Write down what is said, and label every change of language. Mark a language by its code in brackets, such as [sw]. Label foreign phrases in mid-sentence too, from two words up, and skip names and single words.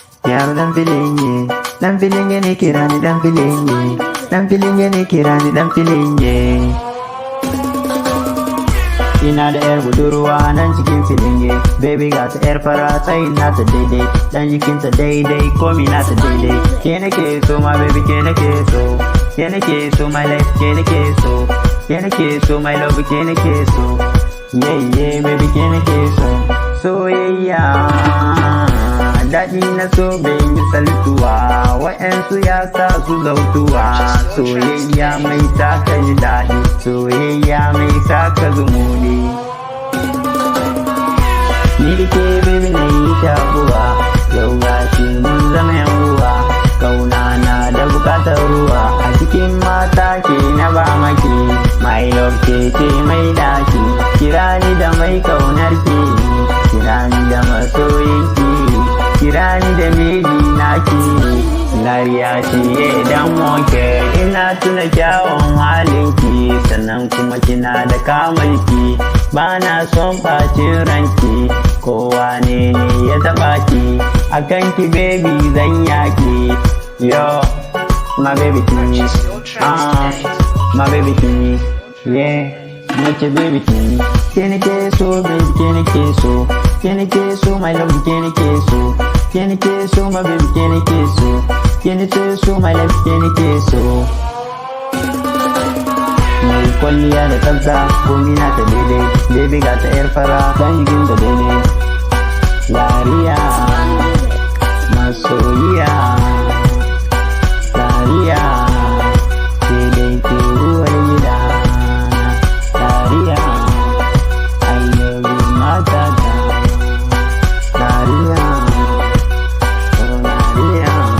[ha] Yaro ɗan Filinge, ɗan Filinge ne kira ni ɗan Filinge. Ɗan Filinge ne kira ni ɗan Filinge. Ina da ƴar budurwa nan cikin Filinge. Baby ga ta ƴar fara tsayin nata daidai. Ɗan jikinta daidai, komi nata daidai. Ke nake so, [en] my baby, [ha] ke nake so. Ke nake so, [en] my life, [ha] ke nake so. Ke nake so, [en] my love, [ha] ke nake so. [en] Yeah, yeah, baby, [ha] ke nake so. Soyayya, daɗi na so bai yi saltuwa. Wa'yansu ya sa su zautuwa. Soyayya mai sa ka ji daɗi. Soyayya mai sa ka zumuɗi. Ni da ke, baby, na yi shakuwa. Yau ga shi mun zama yan uwa. Kauna na da bukatar ruwa. A cikin mata ke na ba maki. [en] My love [ha] ke ce mai ɗaki. Kira ni da mai kaunar ki. Kira ni da masoyin ki. Kira ni da miji na ki. Lariya ce dan wanke. Ina tuna kyawun halin ki. Sannan kuma kina da kamun ki. Ba na son ɓacin ranki. Kowa ne ne ya taɓa ki. A kan ki, baby, zan yaƙi. [en] Yo, my baby, to me. Ah, my baby, to me. Yeah, make your baby, to me. [ha] Ke nake so, baby, ke nake so. Ke nake so, [en] my love, [ha] ke nake so. Ke nake so, [en] my baby, [ha] ke nake so. Ke nake so, [en] my love, [ha] ke nake so. Mai kwalliya da tsafta, komi na ta daidai. Baby ga ta ƴar fara, ɗan jikin ta daidai. Lariya, masoyiya. Lariya, ke dai ke ruwar gida. Lariya, [en] I love you, [ha] matata. Lariya, oh, Lariya.